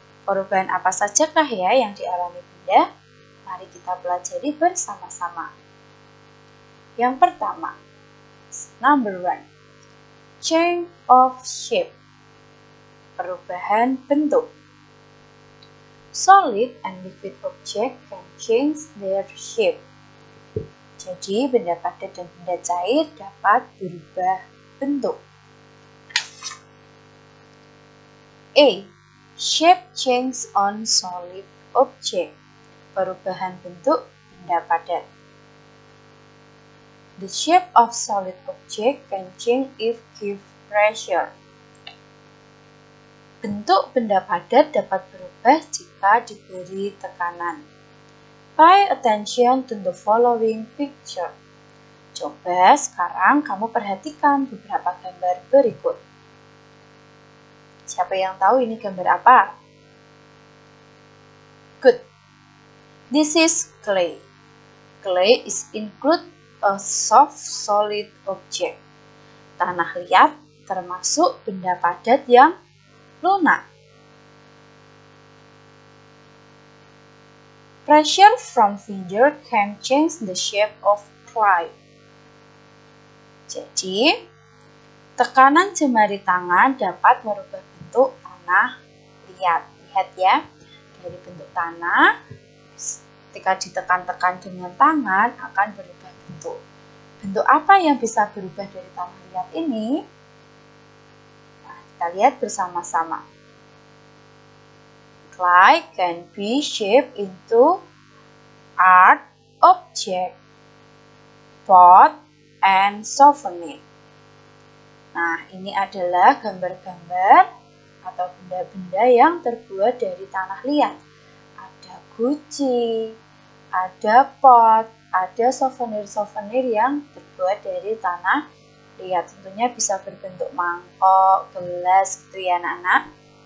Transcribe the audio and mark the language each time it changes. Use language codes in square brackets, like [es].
[id] Perubahan apa sajakah ya yang dialami benda? Mari kita pelajari bersama-sama. Yang pertama, [en] number 1, change of shape, [id] perubahan bentuk. [en] Solid and liquid object can change their shape. [id] Jadi, benda padat dan benda cair dapat berubah bentuk. [en] A. Shape change on solid object. [id] Perubahan bentuk benda padat. [en] The shape of solid object can change if give pressure. [id] Bentuk benda padat dapat berubah jika diberi tekanan. [en] Pay attention to the following picture. [id] Coba sekarang kamu perhatikan beberapa gambar berikut. Siapa yang tahu ini gambar apa? [en] Good. This is clay. Clay is include a soft solid object. [id] Tanah liat termasuk benda padat yang lunak. [en] Pressure from finger can change the shape of clay. [id] Jadi, tekanan jemari tangan dapat merubah bentuk tanah liat. Lihat ya, dari bentuk tanah, ketika ditekan-tekan dengan tangan akan berubah bentuk. Bentuk apa yang bisa berubah dari tanah liat ini? Nah, kita lihat bersama-sama. [en] Clay can be shaped into art, object, pot, and souvenir. [id] Nah, ini adalah gambar-gambar atau benda-benda yang terbuat dari tanah liat. Ada guci, ada pot, ada souvenir-souvenir yang terbuat dari tanah liat. Tentunya bisa berbentuk mangkok, gelas, gitu ya anak-anak.